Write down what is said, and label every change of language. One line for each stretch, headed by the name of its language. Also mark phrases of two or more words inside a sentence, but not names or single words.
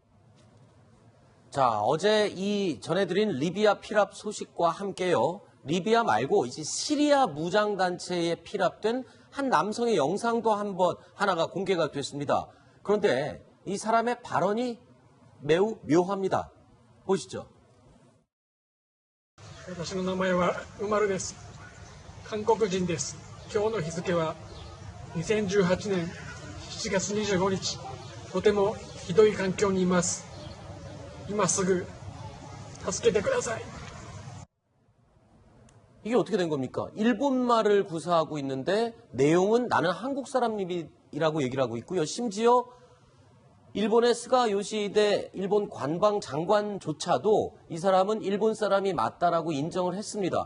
Korean: 자, 어제 이 전해드린 리비아 피랍 소식과 함께요. 리비아 말고 이제 시리아 무장단체에 피랍된 한 남성의 영상도 하나가 공개가 됐습니다. 그런데 이 사람의 발언이 매우 묘합니다. 보시죠.
Japanese: 私の名前はウマルです。韓国人です。今日の日付は2018年7月25日。とてもひどい環境にいます。今すぐ助けてください。
Korean: 이게 어떻게 된 겁니까? 일본말을 구사하고 있는데 내용은 나는 한국 사람이라고 얘기를 하고 있고요. 심지어 일본의 스가 요시히데 일본 관방 장관조차도 이 사람은 일본 사람이 맞다라고 인정을 했습니다.